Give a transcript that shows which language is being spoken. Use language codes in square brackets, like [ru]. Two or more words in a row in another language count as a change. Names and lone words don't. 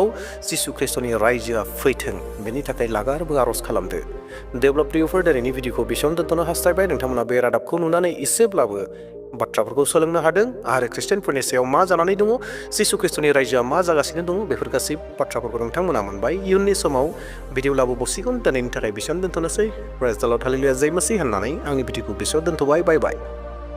[brx] जिसु ख्रिस्ट'नि रायजोआ फैथों बेनि थाखाय लागारबो आर'ज खालामदो देब्ला प्रियफोर दिनैनि भिडिअखौ बेसेयावनो दोनथ'नो हास्थायबाय नोंथांमोना बे रादाबखौ नुनानै एसेब्लाबो बाथ्राफोरखौ सोलोंनो हादों आरो ख्रिस्टियानफोरनि सायाव मा जानानै दङ जिसु ख्रिस्ट'नि रायजोआ मा जागासिनो दङ बेफोर गासै बाथ्राफोरखौ नोंथांमोना मोनबाय इयुननि समाव भिडिअ लाबोबावसिगोन दिनैनि थाखाय बेसेयावनो दोनथ'नोसै [en] praise the Lord [brx] हालेलुया [hi] जय मसीह [brx] होननानै आंनि भिडिअखौ बेसेयाव दोनथ' [en] bye bye bye